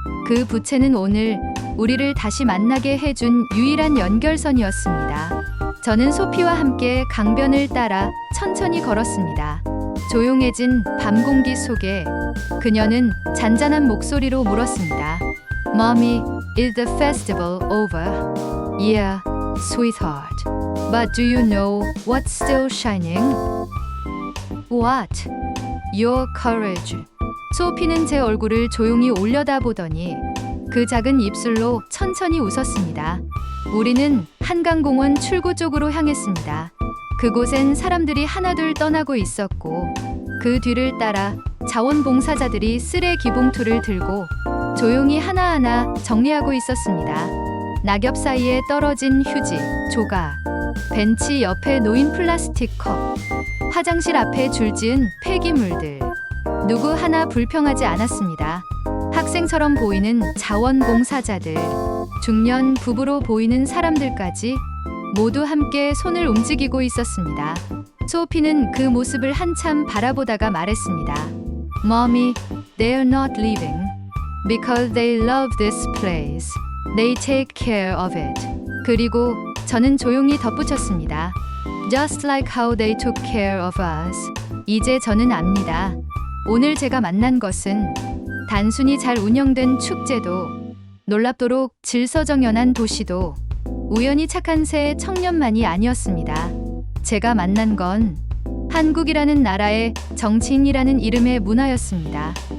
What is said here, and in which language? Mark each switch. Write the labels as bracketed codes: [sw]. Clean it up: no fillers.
[ko] 그 부채는 오늘 우리를 다시 만나게 해준 유일한 연결선이었습니다. 저는 소피와 함께 강변을 따라 천천히 걸었습니다. 조용해진 밤 공기 속에 그녀는 잔잔한 목소리로 물었습니다. [en] Mommy, is the festival over? Yeah, sweetheart. But do you know what's still shining? What? Your courage. [ko] 소피는 제 얼굴을 조용히 올려다보더니 그 작은 입술로 천천히 웃었습니다. 우리는 한강공원 출구 쪽으로 향했습니다. 그곳엔 사람들이 하나둘 떠나고 있었고 그 뒤를 따라 자원봉사자들이 쓰레기 봉투를 들고 조용히 하나하나 정리하고 있었습니다. 낙엽 사이에 떨어진 휴지, 조각, 벤치 옆에 놓인 플라스틱 컵, 화장실 앞에 줄지은 폐기물들. 누구 하나 불평하지 않았습니다. 학생처럼 보이는 자원봉사자들, 중년 부부로 보이는 사람들까지 모두 함께 손을 움직이고 있었습니다. 소피는 그 모습을 한참 바라보다가 말했습니다. [en] Mommy, they're not leaving because they love this place. They take care of it. [ko] 그리고 저는 조용히 덧붙였습니다. [en] Just like how they took care of us. [ko] 이제 저는 압니다. 오늘 제가 만난 것은 단순히 잘 운영된 축제도 놀랍도록 질서정연한 도시도 우연히 착한 새 청년만이 아니었습니다. 제가 만난 건 한국이라는 나라의 정치인이라는 이름의 문화였습니다.